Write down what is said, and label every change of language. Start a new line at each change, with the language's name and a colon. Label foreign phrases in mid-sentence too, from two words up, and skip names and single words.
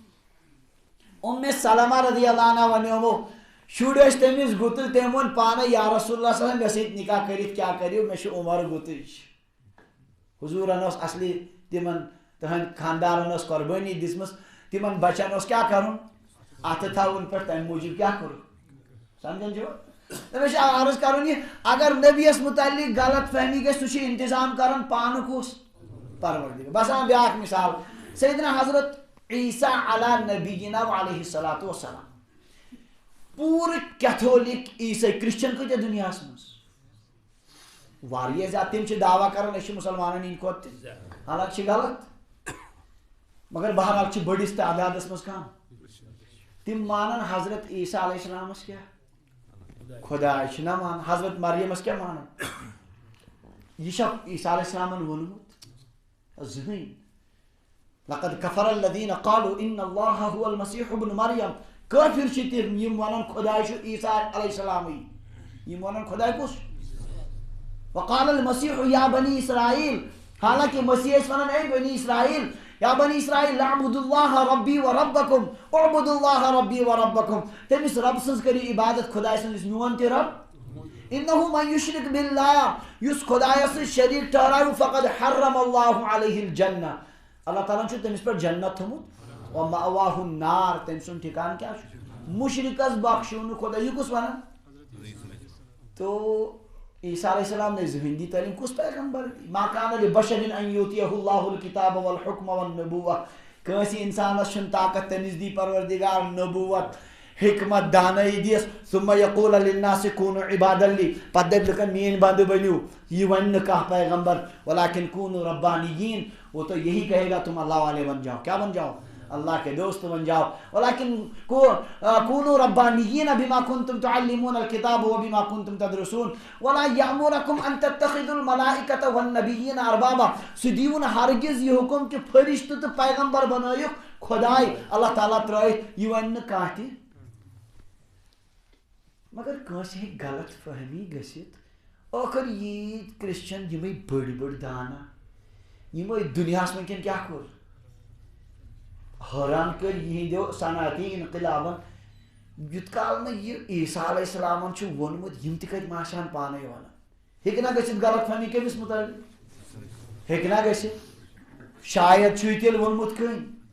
Kashmiri: ام سلمہ
Arabic: رضی اللہ عنہ
Kashmiri: ونیومو شُرۍ ٲسۍ تٔمِس گُتٕلۍ تٔمۍ ووٚن پانے
Arabic: یا رسول اللہ صلی اللہ علیہ وسلم
Kashmiri: مےٚ سۭتۍ نکاح کٔرِتھ کیٛاہ کٔرِو مےٚ چھُ عمر گُتٕج حضوٗرن اوس اصلی تِمن تٕہنٛدۍ خاندارن ٲس قۄربٲنی دِژمٕژ تِمن بچن اوس کیٛاہ کرُن اتھٕ تھاوُن پٮ۪ٹھ تمہِ موٗجوٗب کیٛاہ کوٚر سمجھان چھِو مےٚ چھُ عرض کرُن یہِ اگر نبیَس متعلق غلط فہمی گژھِ سُہ چھُ انتظام کران پانہٕ کُس پروردگار بہٕ ہسا ونہٕ بیٛاکھ مثال سیدنا حضرت عیسیٰ
Arabic: علیٰ نبینا علیہ الصلوۃ والسلام
Kashmiri: پوٗرٕ کیتھولِک عیٖسٲے کرسچن کۭتیاہ دُنیاہس منٛز واریاہ زیادٕ تِم چھِ دعویٰ کران أسۍ چھِ مُسلمانن ہٕنٛدۍ کھۄتہٕ تہِ حالانکہِ چھِ غلط مگر بہرحال چھِ بٔڑِس تعدادس منٛز کم تم مانن حضرت عیسیٰ علیہ السلامس کیا خدا چھِنہ مان حضرت مریمس کیا مانن یہ چھا عیسیٰ علیہ السلامن ووٚنمُت زٕہٕنۍ
Arabic: لقد کفر الذین قالوا ان اللہ هو المسیح ابن مریم
Kashmiri: کٲفر چھِ تِم یِم ونان خۄداے چھُ عیسیٰ علیہ السلامٕے یِم ونان خۄداے کُس
Arabic: وقال المسیح یا بنی اسرائیل
Kashmiri: حالانکہ مسیح ٲسۍ ونان اے بنی اسرائیل
Arabic: یا بنی اسرائیل اعبدوا اللہ ربی و ربکم اعبدوا اللہ ربی و ربکم
Kashmiri: تٔمِس رب سٕنٛز کٔرِو عبادت خۄداے سٕنٛز یُس میون تہِ رب
Arabic: انہُ من یُشرک باللہ
Kashmiri: یُس خۄدایس سۭتۍ شریٖک ٹھہرایو
Arabic: فقد حرم اللہ علیہ الجنہ
Kashmiri: اللہ تعالیٰ چھُ تٔمِس پٮ۪ٹھ جنت تھوٚمُت
Arabic: ومأواہ النار
Kashmiri: تٔمۍ سُنٛد ٹھِکانہٕ کیٛاہ چھُ مُشرِکس بخشو نہٕ خۄدا یہِ کُس ونان تو عیسیٰ علیہ السلام نے زٕہٕنۍ دی تعلیٖم کُس پیغمبر
Arabic: ما کان لبشر ان یؤتیہ اللہ الکتاب والحکم والنبوہ
Kashmiri: کٲنٛسہِ انسانس چھُنہٕ طاقت تٔمِس دی پروردگار نبوت حکمت دانٲیی دِیس
Arabic: ثم یقول للناس کونوا عبادا لی
Kashmiri: پتہٕ دپہِ لُکن میٲنۍ بندٕ بٔنِو یہِ ونہِ نہٕ
Arabic: کانٛہہ پیغمبر ولکن کونوا ربانیین
Urdu: وہ تو یہی کہے گا تم اللہ والے بن جاؤ کیا بن جاؤ اللہ کے دوست بن جاؤ
Arabic: ولکن کونوا ربانیین بما کنتم تعلمون الکتاب وبما کنتم تدرسون ولا یأمرکم ان تتخذوا الملائکۃ والنبیین اربابا
Kashmiri: سُہ دیٖوٕ نہٕ ہرگز یہ حکم کہ فرشتہٕ تہٕ پیغمبر بنٲیُکھ خۄداے اللہ تعالیٰ ترٲیِتھ یہِ وَنہِ نہٕ کانٛہہ تہِ مگر کٲنٛسہِ ہیٚکہِ غلط فہمی گٔژھِتھ ٲخر ییٖتۍ کرسچن یِمے بٔڑۍ بٔڑۍ دانا یِمے دُنیاہس وٕنکٮ۪ن کیٛاہ کوٚر حٲران کٔرۍ یِہنٛدیو صنعتی انقلابن یُتھ کال نہٕ یہِ عیسیٰ علیہ السلامن چھُ ووٚنمُت یِم تہِ کتہِ ما آسہٕ ہن پانے ونان ہیٚکہِ نا گٔژھِتھ غلط فہمی کٔمِس مُتعلق ہیٚکہِ نا گٔژھِتھ شاید چھُ یہِ تیٚلہِ ووٚنمُت کٔنۍ